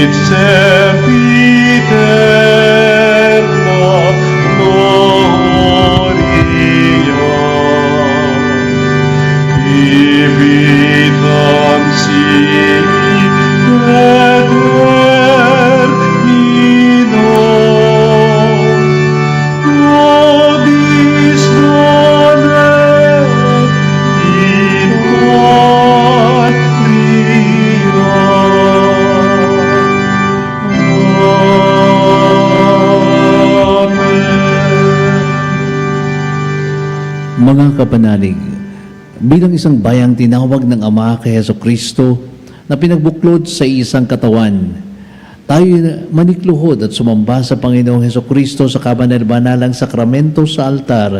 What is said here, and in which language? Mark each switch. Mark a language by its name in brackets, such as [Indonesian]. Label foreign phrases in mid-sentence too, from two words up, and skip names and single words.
[Latin] sempiterna gloria, vitam sibi eterno, nobis donet in [Filipino] Mga kapanalig, bilang isang bayang tinawag ng Ama kay Jesucristo na pinagbuklod sa isang katawan, tayo manikluhod at sumamba sa Panginoong Jesucristo sa kabanal-banalang sakramento sa altar.